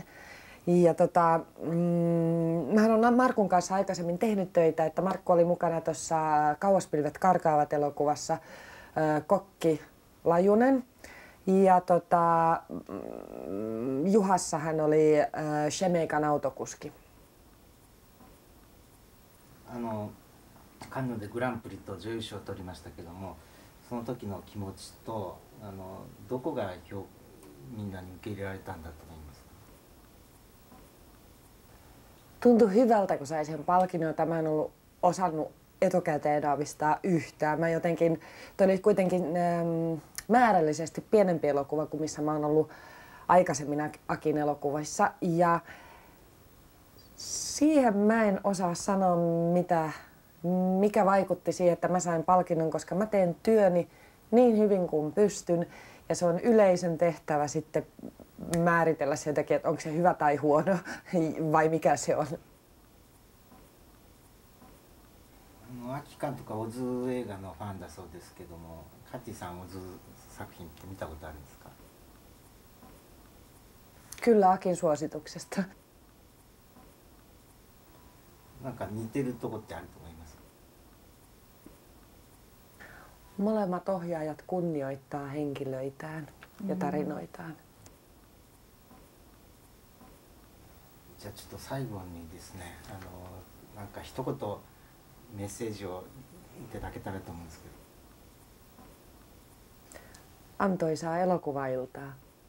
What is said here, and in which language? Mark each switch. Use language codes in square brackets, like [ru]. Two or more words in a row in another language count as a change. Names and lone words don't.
[fi] Ja mähän olen Markun kanssa aikaisemmin tehnyt töitä, että Markku oli mukana tuossa Kauas pilvet karkaavat -elokuvassa kokki Lajunen. Ja Juhassa hän oli Shemeikan autokuski. [ja] カンヌでグランプリと女優賞を取りましたけども、その時の気持ちとどこがみんなに受け入れられたんだと思いますか。 [fi] Tuntui hyvältä, kun sai sen palkinnon, jota mä en ollut osannut etukäteen aavistaa yhtään. Mä jotenkin, toi oli kuitenkin määrällisesti pienempi elokuva kuin missä mä oon ollut aikaisemmin Akin elokuvissa. Ja siihen mä en osaa sanoa, mikä vaikutti siihen, että mä sain palkinnon, koska mä teen työni niin hyvin kuin pystyn. Ja se on yleisön tehtävä sitten määritellä sen takia, että onko se hyvä tai huono vai mikä se on. [ja] アキ監督はオズ映画のファンだそうですけども、カティさんオズ作品って見たことあるんですか。 [fi] Kyllä Akin suosituksesta. [ja] なんか似てるとこってあると思います。 [fi] Molemmat ohjaajat kunnioittaa henkilöitään ja tarinoitaan. [ja] じゃあちょっと最後にですね、なんか一言メッセージをいただけたらと思うんですけど。 [fi] Antoisaa elokuvailtaa.